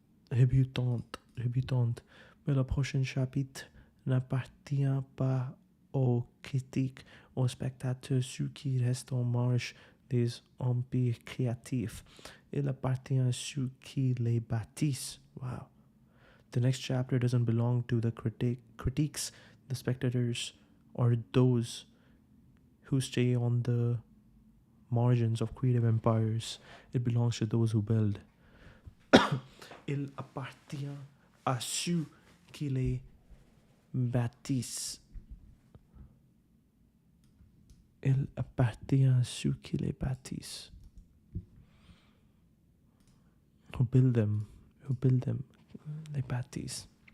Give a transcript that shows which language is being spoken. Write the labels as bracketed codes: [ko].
[fr] Rebutante. Mais le prochain chapitre n'appartient pas aux critiques, aux spectateurs, ceux qui restent en marge des empires créatifs. Il appartient à ceux qui les bâtissent. [en] Wow. The next chapter doesn't belong to the critics, the spectators, or those who stay on the margins of creative empires. It belongs to those who build. [fr] Il appartient à ceux qui les bâtissent. Il appartient à ceux qui les bâtissent. [en] Who build them, [fr] les bâtissent.